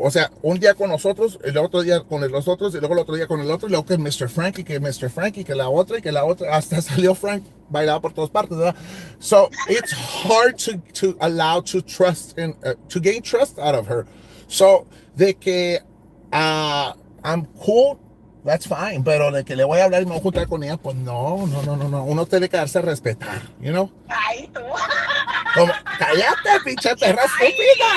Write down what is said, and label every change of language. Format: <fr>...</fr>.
<es>O sea, un día con nosotros, el otro día con los otros, y luego el otro día con el otro, y luego que Mr. Frankie, que la otra, hasta salió Frank bailado por todas partes, ¿verdad?</es> <en>So, it's hard to allow to trust and to gain trust out of her.</en> <es>So, de que</es> <en>I'm cool, that's fine,</en> <es>pero de que le voy a hablar y me voy a juntar con ella, pues no. Uno tiene que darse a respetar,</es> <en>you know?</en> <es>Ay, tú. Como, cállate, pinche perra estúpida.</es>